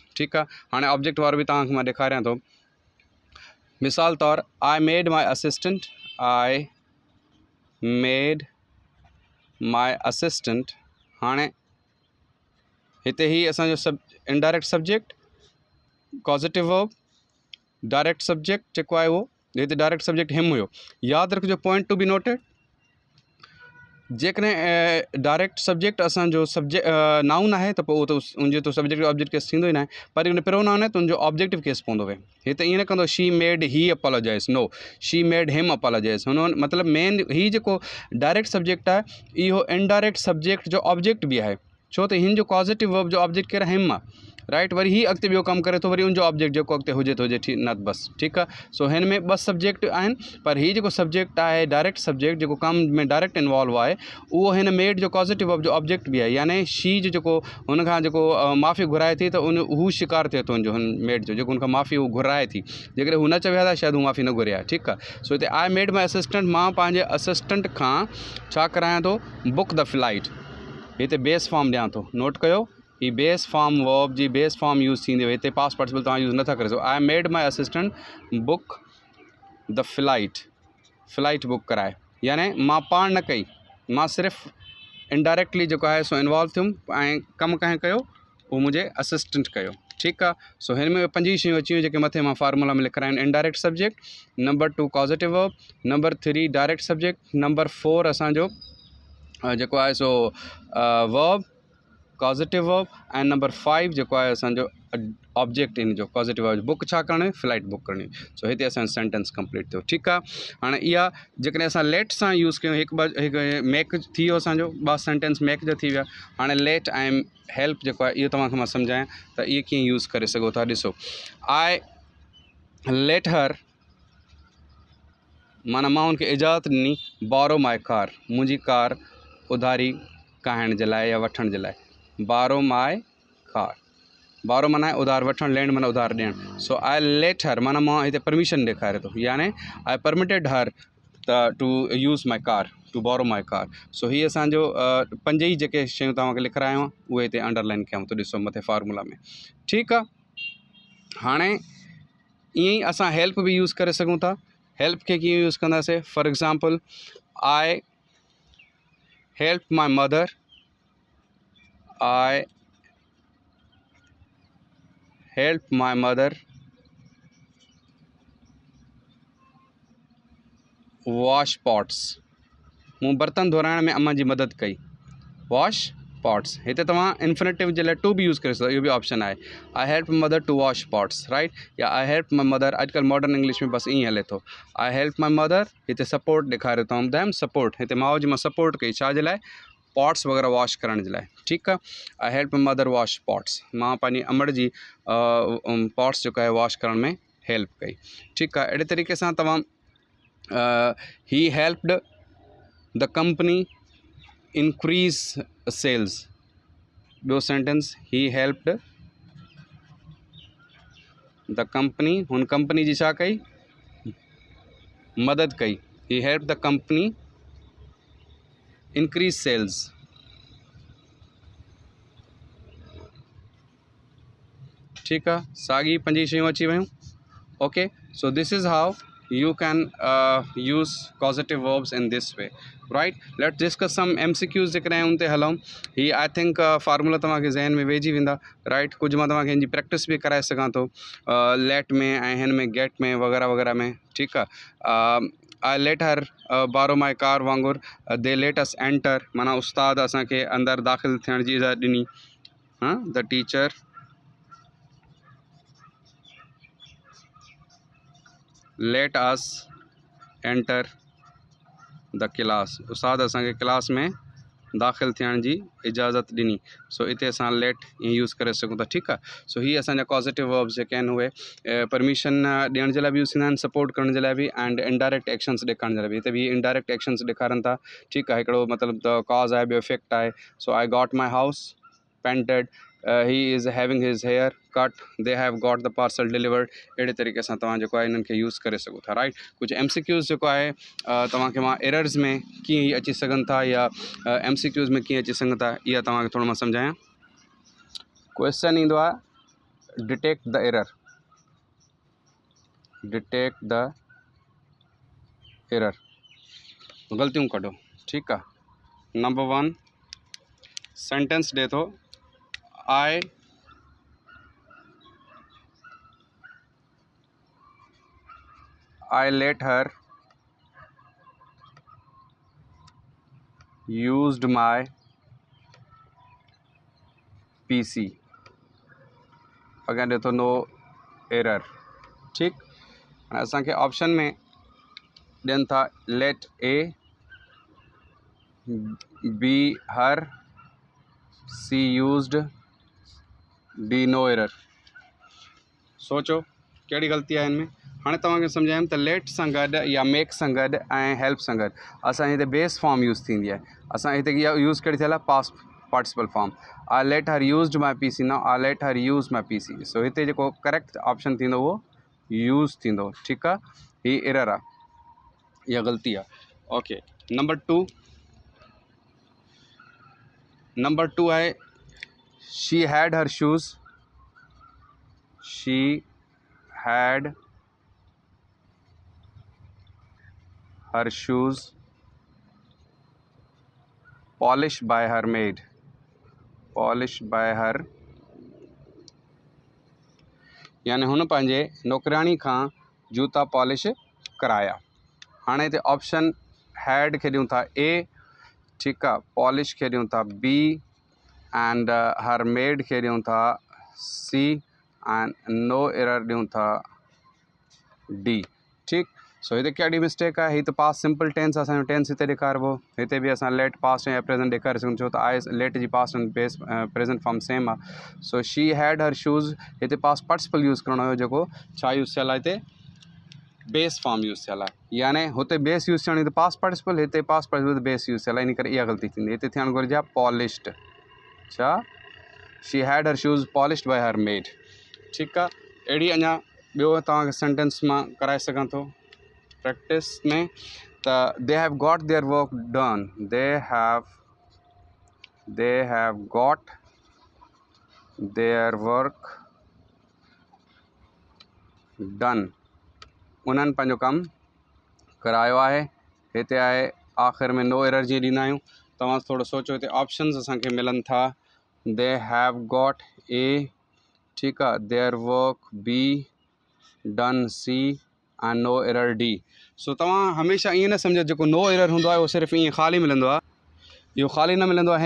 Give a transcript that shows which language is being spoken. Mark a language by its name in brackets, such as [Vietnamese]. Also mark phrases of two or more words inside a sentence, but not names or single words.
[Sindhi] ठीकु आहे, हाणे ऑब्जेक्ट वारो बि तव्हांखे मां ॾेखारियां थो। मिसाल तौरु [English] I made my assistant. [Sindhi] हाणे हिते ही असांजो [English] indirect subject, causative verb, direct subject [Sindhi] जेको आहे उहो हिते [English] direct subject him [Sindhi] हुयो। यादि रखिजो [English] point to be noted, [Sindhi] जेकॾहिं [English] direct subject [Sindhi] असांजो [English] subject noun [Sindhi] आहे त पोइ उहो त उनजो त [English] subject object case [Sindhi] थींदो ई न आहे, पर उन प्रोनाउन आहे त उनजो [English] objective case [Sindhi] पवंदो वे। हिते ईअं न कंदो [English] she made he apologise, no, she made him apologise. [Sindhi] हुन मतिलबु मेन ही जेको [English] direct subject [Sindhi] आहे इहो [English] indirect subject [Sindhi] जो ऑब्जेक्ट बि आहे, छो त हिन जो [English] positive verb [Sindhi] जो ऑब्जेक्ट केरु हिम आहे, राइट। वरी ही अॻिते ॿियो कमु करे थो, वरी उनजो ऑब्जेक्ट जेको अॻिते हुजे थो हुजे न बसि, ठीकु आहे। सो हिन में ॿ सब्जेक्ट आहिनि, पर ही जेको सब्जेक्ट आहे [English] direct subject [Sindhi] जेको कम में [English] direct involve [Sindhi] आहे उहो हिन मेड जो [English] positive verb [Sindhi] जो ऑब्जेक्ट बि आहे, यानी शी जो जेको हुन खां जेको माफ़ी घुराए थी त उन हू शिकार थिए थो हुनजो, हुन मेड जो जेको हुनखां माफ़ी हू घुराए थी, जेकॾहिं हू न चवे हा त शायदि हू माफ़ी न घुरे हा, ठीकु आहे। सो हिते [English] I made my assistant, [Sindhi] मां पंहिंजे असिस्टेंट खां छा करायां थो, [English] book the flight. [Sindhi] हिते [English] base form [Sindhi] ॾियां थो, नोट कयो, ही [English] base form verb [Sindhi] जी [English] base form use [Sindhi] थींदी हुई, हिते [English] past participle [Sindhi] तव्हां यूज़ नथा करे सघो। [English] I made my assistant book the flight, flight book [Sindhi] कराए, यानी मां पाण न कई, मां सिर्फ़ु इनडायरेक्टली जेको आहे सो इन्वॉल्व थियुमि ऐं कमु कंहिं कयो, उहो मुंहिंजे असिस्टेंट कयो, ठीकु आहे। सो हिन में 5 शयूं अची वियूं जेके मथे मां फार्मूला में लिखारायूं आहिनि। [English] indirect subject, [Sindhi] नंबर 2 [English] positive verb, [Sindhi] नंबर 3 [English] direct subject, [Sindhi] नंबर 4 असांजो जेको आहे सो [English] verb, positive verb, [Sindhi] ऐं नंबर 5 जेको आहे असांजो ऑब्जेक्ट इन जो [English] positive verb, book [Sindhi] छा करणी, [English] flight book [Sindhi] करणी। सो हिते असांजो [English] sentence complete [Sindhi] थियो, ठीकु आहे। हाणे इहा जेकॾहिं असां लेट सां यूज़ कयूं, हिकु मेक थी वियो असांजो, 2 [English] sentence make [Sindhi] जा थी विया। हाणे लेट ऐं हेल्प जेको आहे इहो तव्हांखे मां सम्झायां त इहे कीअं यूज़ करे सघो था। ॾिसो, [English] I let her, [Sindhi] माना मां हुनखे इजाज़त ॾिनी, [English] borrow my car, [Sindhi] मुंहिंजी कार उधारी कहाइण जे लाइ या वठण जे लाइ। [English] borrow my car, [Sindhi] बोरो माना आहे उधार वठणु, लैंड माना उधार ॾियणु। [English] so I let her [Sindhi] माना मां हिते परमिशन ॾेखारे थो, यानी [English] I permitted her त to use my car, to borrow my car. [Sindhi] सो हीअ असांजो 5 ई जेके शयूं तव्हांखे लिखारायूं उहे हिते अंडरलाइन कयूं तो, ॾिसो मथे फार्मूला में, ठीकु आहे। हाणे ईअं ई असां हेल्प बि यूज़ करे सघूं था। हेल्प खे कीअं यूज़ कंदासीं, [English] for example I help my mother, I help my mother wash pots, [Sindhi] मूं बर्तन धोराइण में अम्मा जी मदद कई, [English] wash pots. [Sindhi] हिते तव्हां इन्फिनेटिव जे लाइ टू बि यूज़ करे सघो, इहो बि ऑप्शन आहे, [English] I help mother to wash pots, right, या I help my mother. [Sindhi] अॼुकल्ह [English] modern English [Sindhi] में बसि ईअं हले थो, [English] I help my mother, [Sindhi] हिते सपोर्ट ॾेखारे थो, [English] them support, [Sindhi] हिते माउ जी मां सपोर्ट कई, छा जे लाइ, पॉट्स वग़ैरह वॉश करण जे लाइ, ठीकु आहे। [English] I help mother wash pots, [Sindhi] मां पंहिंजी अमड़ जी पॉट्स जेको आहे वॉश करण में हेल्प कई, ठीकु आहे। अहिड़े तरीक़े सां तव्हां [English] he helped the company increase sales, [Sindhi] ॿियो सेंटेंस, [English] he helped the company, [Sindhi] हुन कंपनी जी छा कई, मदद कई, [English] he help the company increase sales, [Sindhi] ठीकु आहे। साॻी 5 शयूं अची वियूं, [English] OK. So this is how you can use causative verbs in this way, right? Let's discuss some MCQs [Sindhi] जेकॾहिं उन ते हलूं। ही [English] I think [Sindhi] फार्मूला तव्हांखे ज़हन में वेहिजी वेंदा, राइट। कुझु मां तव्हांखे हिन जी प्रैक्टिस बि कराए सघां थो, लेट में ऐं हिन में गेट में वग़ैरह वग़ैरह में, ठीकु आहे। [English] I let her borrow my car [Sindhi] वांगुरु, [English] they let us enter [Sindhi] माना उस्ताद असांखे अंदरि दाख़िल थियण जी इजाज़त ॾिनी, [English] the teacher let us enter the class, [Sindhi] उस्ताद असांखे क्लास में दाख़िल थियण जी इजाज़त ॾिनी। सो हिते असां लेट ईअं यूज़ करे सघूं था, ठीकु आहे। सो हीअ असांजा [English] positive verbs [Sindhi] जेके आहिनि उहे परमिशन ॾियण जे लाइ बि यूज़ थींदा आहिनि, सपोर्ट करण जे लाइ बि, [English] and indirect actions [Sindhi] ॾेखारण जे लाइ बि। हिते बि [English] indirect actions [Sindhi] ॾेखारनि था, ठीकु आहे। हिकिड़ो मतिलबु त कॉज़ आहे, ॿियो इफेक्ट आहे। [English] so I got my house painted, he is having his hair cut, they have got the parcel delivered. [Sindhi] अहिड़े तरीक़े सां तव्हां जेको आहे इन्हनि खे यूज़ करे सघो था, राइट। कुझु MCQs जेको आहे तव्हांखे मां एरर्स में कीअं ई अची सघनि था या MCQs में कीअं अची सघनि था, इहा तव्हांखे थोरो मां सम्झायां। [English] क्वेश्चन [Sindhi] ईंदो आहे [English] detect the error, detect the error, [Sindhi] ग़लतियूं कढो, ठीकु आहे। नंबर 1 सेंटेंस ॾिए थो, [English] आई I let her used my PC। [Sindhi] अगेन ॾिठो [English] no error. [Sindhi] ठीक, असांखे ऑप्शन में ॾियनि था [English] let A B her C used D no error. [Sindhi] सोचो कहिड़ी ग़लती आहे हिन में। हाणे तव्हांखे सम्झायमि त लेट सां गॾु या मेक सां गॾु ऐं हेल्प सां गॾु असांजे हिते [English] base form use [Sindhi] थींदी आहे। असां हिते इहा यूज़ कहिड़ी थियल आहे, [English] past participle form. I let her used my PC, now I let her use my PC. [Sindhi] सो हिते जेको [English] correct option [Sindhi] थींदो उहो यूज़ थींदो। ठीकु आहे, हीअ एरर आहे, इहा ग़लती आहे। [English] OK, number two आहे she had her shoes. शी had her shoes polished by her maid। polished by her [Sindhi] यानी हुन पंहिंजे नौकराणी खां जूता पॉलिश कराया। हाणे हिते [English] option had [Sindhi] खे ॾियूं था ए, ठीकु आहे, पॉलिश खे ॾियूं था बी [English] and her maid [Sindhi] खे ॾियूं था सी [English] and no error [Sindhi] ॾियूं था डी। ठीकु, सो हिते कहिड़ी मिस्टेक आहे, हीअ त [English] past simple tense, [Sindhi] असांजो टेंस हिते ॾेखारिबो। हिते बि असां [English] let past [Sindhi] ऐं प्रेजेंट ॾेखारे सघूं, छो त आहे लेट जी [English] past and base present form same [Sindhi] आहे। सो [English] she had her shoes, [Sindhi] हिते [English] past participle use [Sindhi] करिणो हुयो, जेको छा यूज़ थियल आहे, हिते [English] base form use [Sindhi] थियल आहे। यानी हुते [English] base use [Sindhi] थियणी, हिते [English] past participle, [Sindhi] हिते [English] past participle base use [Sindhi] थियल आहे, इन करे इहा ग़लती थींदी। हिते थियणु घुरिजे आहे पॉलिश्ड। छा, [English] she had her shoes polished by her maid. [Sindhi] ठीकु आहे, अहिड़ी अञा ॿियो तव्हांखे सेंटेंस मां कराए सघां थो प्रैक्टिस में। [English] त they have got their work done. they have got their work done. [Sindhi] उन्हनि पंहिंजो कमु करायो आहे। हिते आहे आख़िर में [English] no error [Sindhi] जी ॾींदा आहियूं। तव्हां थोरो सोचो, हिते ऑप्शन्स असांखे मिलनि था। [English] they have got A, [Sindhi] ठीकु आहे, [English] their work B, done C and no error D. [Sindhi] सो तव्हां हमेशह ईअं न सम्झो जेको [English] no error [Sindhi] हूंदो आहे उहो सिर्फ़ु ईअं ख़ाली मिलंदो आहे, इहो ख़ाली न मिलंदो आहे।